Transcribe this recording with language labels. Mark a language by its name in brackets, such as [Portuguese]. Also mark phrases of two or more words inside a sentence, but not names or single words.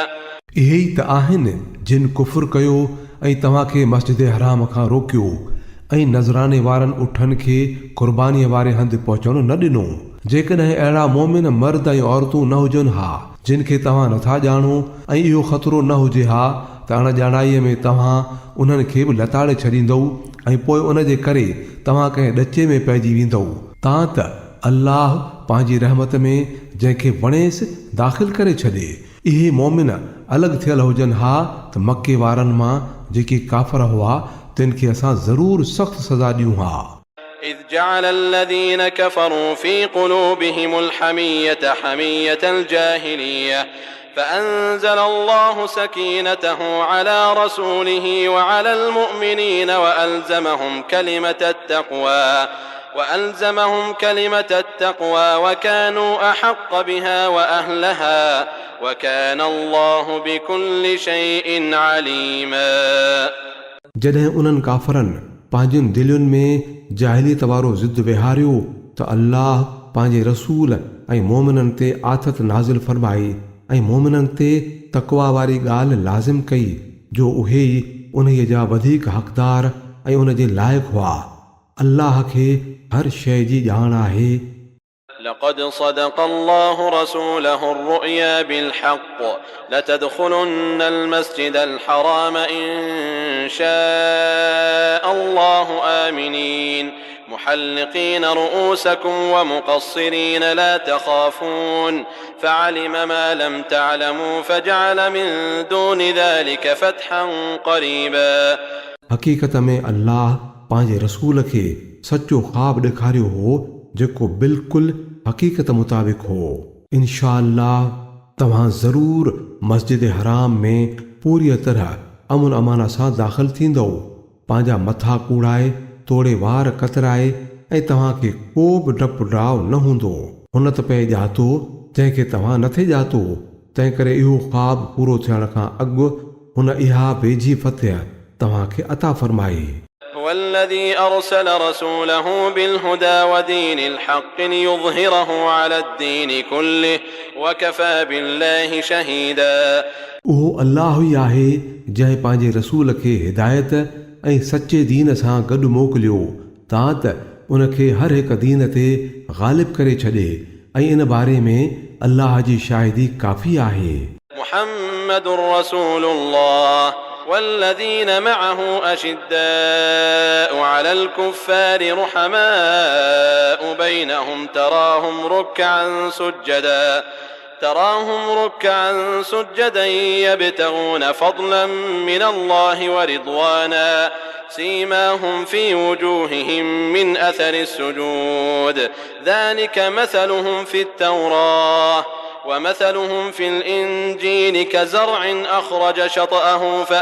[Sindhi] इहे ई त आहिनि जिन कुफुर कयो ऐं तव्हांखे मस्जिद हराम खां रोकियो ऐं नज़राने वारनि उठनि खे क़ुर्बानीअ वारे हंधि पहुचणु न ॾिनो जेकॾहिं अहिड़ा मोमिन मर्द ऐं औरतूं न हुजनि हा जिन खे तव्हां नथा ॼाणो ऐं इहो ख़तरो न हुजे हा त अणॼाणाईअ में तव्हां उन्हनि खे बि लताड़े छॾींदव ऐं पोइ उन जे करे तव्हां कंहिं ॾचे में पइजी वेंदव तां त अल्लाह पंहिंजी रहमत में जंहिंखे वणेसि दाख़िल करे छॾे इहे मोमिन अलॻि थियल हुजनि हा त मके वारनि मां जेके काफ़र हुआ तिन खे असां ज़रूरु सख़्तु सज़ा ॾियूं हा [Arabic] إذ جعل الذين كفروا في قلوبهم الحمية حمية الجاهلية فأنزل الله سكينته على رسوله وعلى المؤمنين وألزمهم كلمة التقوى وكانوا أحق بها وأهلها وكان الله بكل شيء عليما [Sindhi] जॾहिं उन्हनि काफ़रनि पंहिंजनि दिलुनि में जाहिलियत वारो ज़िद विहारियो त अल्लाह पंहिंजे रसूल ऐं मोमिननि ते आथत नाज़िल फरमाई ऐं मोमिननि ते तक़वा वारी ॻाल्हि लाज़िम कई जो उहे ई उन्हीअ जा वधीक हक़दार ऐं उन जे लाइक़ु हुआ अल्लाह खे हर शइ जी ॼाण आहे [Arabic] لقد صدق الله رسوله الرؤيا بالحق لتدخلن المسجد الحرام إن شاء الله آمنين محلقين رؤوسكم ومقصرين لا تخافون فعلم ما لم تعلموا فجعل من دون ذلك فتحا قريبا [Sindhi] हक़ीक़त में अल्लाह पंहिंजे रसूल खे सचो ख़्वाब ॾेखारियो हो जेको बिल्कुलु हक़ीक़त मुताबिक़ हो। [Arabic] إن شاء الله [Sindhi] तव्हां ज़रूर मस्जिद हराम में पूरी तरह अमुन अमाना सां दाख़िल थींदव। पंहिंजा मथा कूड़ाए तोड़े वार कतराए ऐं तव्हांखे को बि डपु डाव न हूंदो। हुन त पे ॼातो जंहिंखे तव्हां नथे ॼातो। तंहिं करे इहो ख़्वाब पूरो थियण खां अॻु हुन इहा वेझी फतह तव्हांखे अता फ़रमाई। [Arabic] والذي أرسل رسوله بالهدى ودين الحق ليظهره على الدين كله وكفى بالله شهيدا। [Sindhi] उहो अल्लाह ई आहे जंहिं पंहिंजे रसूल खे हिदायत ऐं सचे दीन सां गॾु मोकिलियो तां त उनखे हर हिकु दीन ते ग़ालिब करे छॾे ऐं इन बारे में अल्लाह जी शाहिदी काफ़ी आहे। [Arabic] محمد رسول الله والذين معه أشداء على الكفار رحماء بينهم تراهم ركعا سجدا يبتغون فضلا من الله ورضوانا سيماهم في وجوههم من أثر السجود ذلك مثلهم في التوراة ومثلهم في الإنجيل كزرع أخرج شطأه